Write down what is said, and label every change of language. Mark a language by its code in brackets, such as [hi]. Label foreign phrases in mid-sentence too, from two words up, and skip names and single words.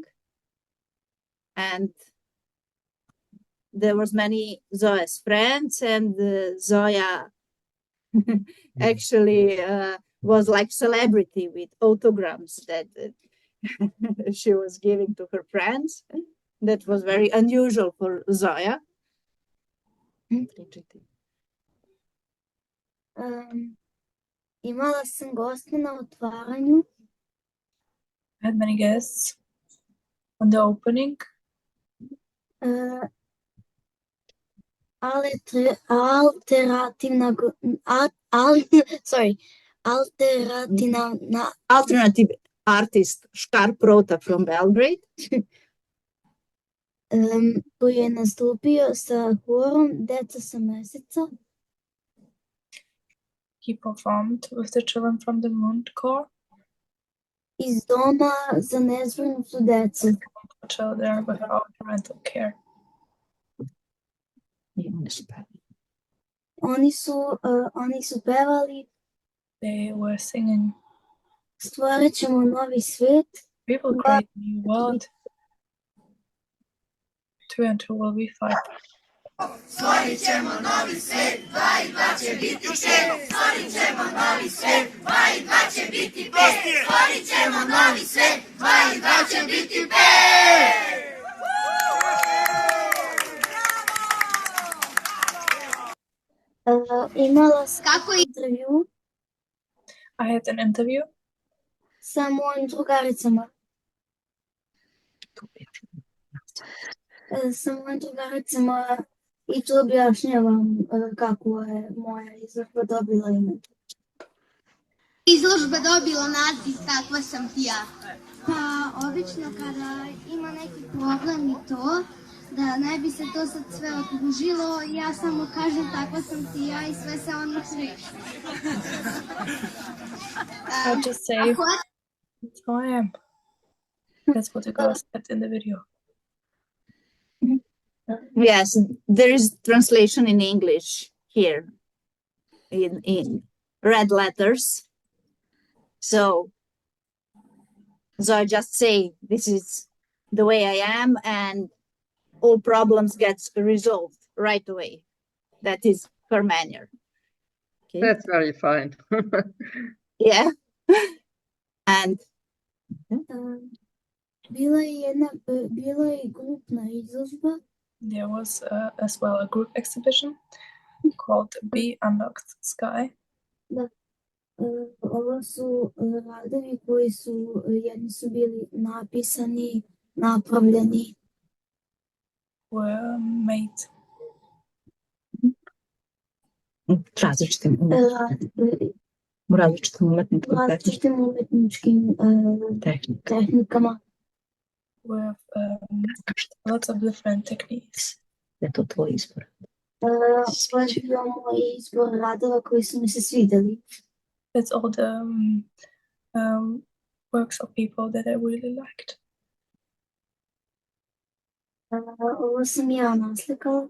[en] And there was many Zoya's friends, and Zoya actually was like celebrity with autograms that she was giving to her friends. That was very unusual for Zoya. [sr] Imala sam goste na otvaranju. [en] I had many guests on the opening. Alternative artist Škarp Rota from Belgrade. [sr] Koji je nastupio sa horom Deca sa meseca. [en] He performed with the children from the Moon Corps. [sr] Iz doma za nezbrinutu decu. [en] Children without parental care. [sr] Oni su pevali. [en] They were singing. [sr] Stvorit ćemo novi svet. [en] We will create a new world. Two and two will be five. [sr] Stvorit ćemo novi svet, 2 i 2 će biti 5. Stvorit ćemo novi svet, 2 i 2 će biti 5. Stvorit ćemo novi svet, 2 i 2 će biti 5. Imala sam intervju [en] I had an interview [sr] sa mojim drugaricama. I tu objašnjavam kako je moja izložba dobila ime. Izložba dobila naziv Kakva sam ti ja. Pa obično kada ima neki problem i to, da ne bi se to sad sve odužilo, ja samo kažem takva sam ti ja i sve se odmah reši. [en] I just say that's who I am. That's what the girl said in the video. Yes, there is translation in English here. In red letters. So I just say, this is the way I am, and all problems gets resolved right away. That is her manner. Okay. That's very fine. Yeah. And [sr] Bila je grupna izložba. [en] There was as well a group exhibition called Be Unlocked Sky. [sr] Ovo su radovi koji su, jedni su bili napisani, napravljeni. [en] Were made [sr] različitim umetničkim tehnikama. [en] with lots of different techniques. [sr] Je to tvoj izbor? Ovo je bio moj izbor radova koji su mi se svideli. [en] It's all the works of people that I really liked. [sr] Ovo sam ja naslikala.